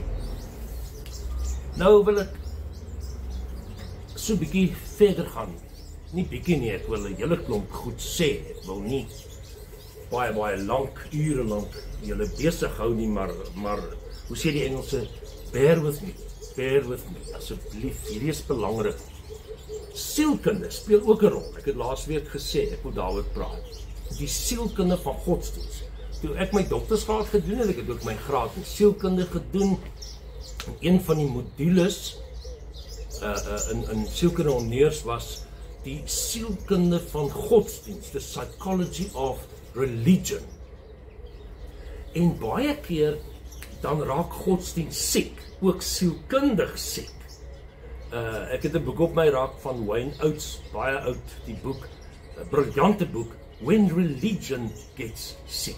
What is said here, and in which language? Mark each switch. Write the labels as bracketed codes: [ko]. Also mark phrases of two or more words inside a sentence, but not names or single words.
[af] Nou wil ek so 'n bietjie verder gaan, nie bietjie nie, ek wil 'n hele klomp goed sê, ek wil nie baie lank, ure lank julle besig hou nie, maar hoe sê die Engelse, [en] bear with me, [af] asseblief, hierdie is belangrik. Sielkunde speel ook 'n rol, ek het laasweek gesê, ek wil daaroor praat, die sielkunde van godsdienst. Toe ek my doktersgraad gedoen het, ek het ook my graad in sielkunde gedoen, en een van die modules in sielkunde honneurs was die sielkunde van godsdienst, [en] the psychology of religion. [af] En baie keer dan raak godsdienst siek, ook sielkundig siek. Ek het 'n boek op my raak van Wayne Oates, baie oud, die boek, 'n briljante boek, When Religion Gets Sick.